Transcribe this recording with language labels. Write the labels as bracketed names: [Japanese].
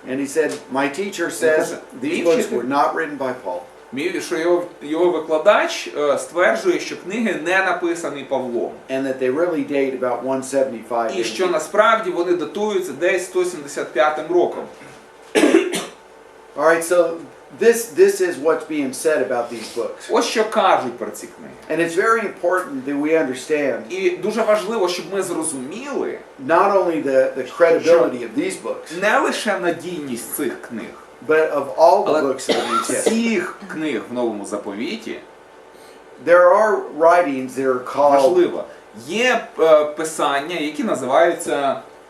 [English] And he said, my teacher says these books were not written by Paul. [Ukrainian] Що його викладач стверджує, що книги не написані Павлом. [English] and that they really date about 175 [Ukrainian] І що [English] AD. [Ukrainian] насправді вони датуються десь 175 роком. [English] All right, so this is what's being said about these books. [Ukrainian] Ось що кажуть про ці книги. [English] And it's very important that we understand [Ukrainian] І дуже важливо, щоб ми зрозуміли [English] not only the credibility of these books, [Ukrainian] не лише надійність цих книг, [English] but of all the [Ukrainian] але [English] books of the New Testament. [Ukrainian] всіх книг в Новому Заповіті. [English] There are writings that are called, [Ukrainian] Важливо. Є писання, які називаються,